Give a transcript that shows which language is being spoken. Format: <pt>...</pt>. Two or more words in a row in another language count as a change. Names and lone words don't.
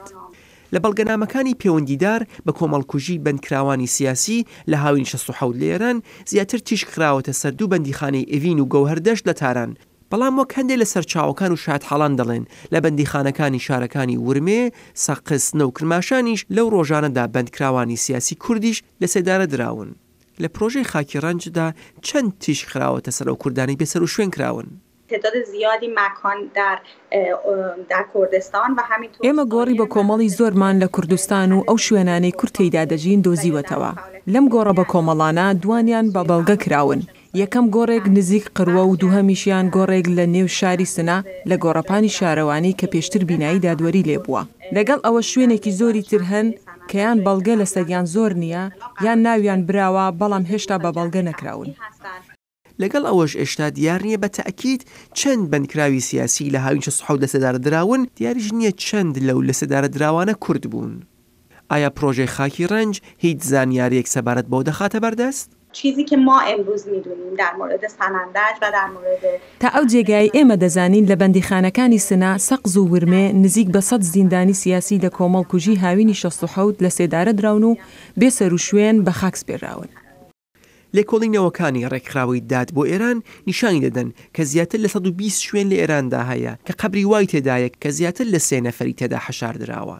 <ckb>لە بەڵگەنامەکانی پەیوەندیدار بە کۆمەڵکوژی بەندکراوانی سیاسی لە هاوین 1960 لە ئێران زیاتر تیش خراوەتە سەردوو بەندیخانەی ئێڤین و گەوهەردەشت لە تاران. بەڵام وەک هەندێک لە سەرچاوەکان و شایەت حاڵان دەڵێن لە بەندیخانەکانی شارەکانی ورمێ، سەقز، سنە و کرماشانیش لەو ڕۆژانەدا بەندکراوانی سیاسی کوردیش لە سێدارە دراون. لە پرۆژەی خاکی ڕەنجدا چەند تیش خراوەتە سەر ئەو کوردانی بێسەر و شوێن کراون.</ckb> <fa>تعداد زیادی مکان در کردستان و همینطور</fa> <ckb>ئێمە گۆڕی بە کۆمەڵی زۆرمان لە کوردستان و ئەو شوێنانەی کورد تێیدا دەژین دۆزیوەتەوە. لەم گۆڕە بە کۆمەڵانە دوانیان بە بەڵگە کراون. یەکەم گۆڕێک نزیک قڕوە و دووهەمیشیان گۆڕێک لە نێو شاری سنا لە گۆڕەپانی شارەوانی کە پێشتر بینایی دادوەری لێبووە. لەگەڵ ئەوە شوێنێکی زۆری تر هەن کە یان بەڵگە لە سەریان زۆر نییە یان ناویان براوە بەڵام هێشتا بە بەڵگە نەکراون. لەگەڵ ئەوەش ئێشتا دیار نییە بە تەئکید چەند بەندکراوی سیاسی لە هاوین 16 لەسەدارە دراون، دیاریش نییە چەند لەو لەسەدارە دراوانە کورد بوون. ئایا پرۆژەی خاکی ڕەنج هیچ زانیاریەک سەبارەت بەو دەخاتە بەردەست؟</ckb> <fa>چیزی که ما امروز میدونیم در مورد سنندج و در مورد</fa> <ckb>تا ئەو جێگای ئێمە دەزانین لە بەندیخانەکانی سنا سەقز و ورمێ نزیک بە 100 زیندانی سیاسی لە کۆمەڵکوژی هاوینی 67 لە سێدارە دراون و بێسەر و شوێن بە خاکس پێراون. لێکۆڵینەوەکانی ڕێکخراوەی داد بۆ ئێران نیشانی دەدەن کە زیاتر لە 120 شوێن لە ئێراندا هەیە کە قەبری وای تێدایە کە زیاتر لە 3 نەفەری تێدا حەشاردراوە.</ckb>